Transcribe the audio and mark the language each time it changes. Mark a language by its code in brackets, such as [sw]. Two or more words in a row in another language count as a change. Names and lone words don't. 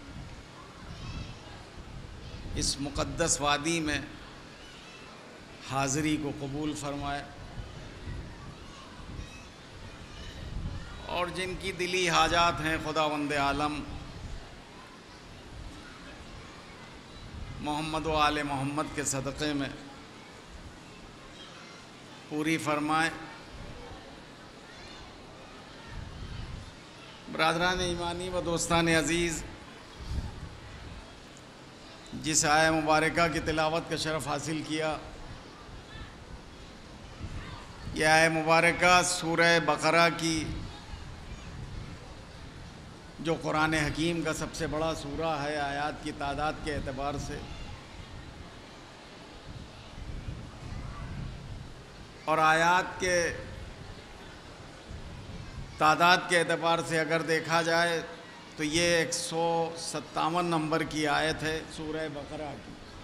[ur] اس مقدس وادی میں حاضری کو قبول فرمائے، اور جن کی دلی حاجات ہیں خداوند عالم محمد و آل محمد کے صدقے میں پوری فرمائے. برادران ایمانی و دوستان عزیز، جس آیہ مبارکہ کی تلاوت کا شرف حاصل کیا، یہ آیہ مبارکہ سورہ بقرہ کی جو قرآن حکیم کا سب سے بڑا سورہ ہے آیات کی تعداد کے اعتبار سے، اور آیات کے تعداد کے اعتبار سے اگر دیکھا جائے تو یہ 157 نمبر کی آیت ہے سورہ بقرہ کی.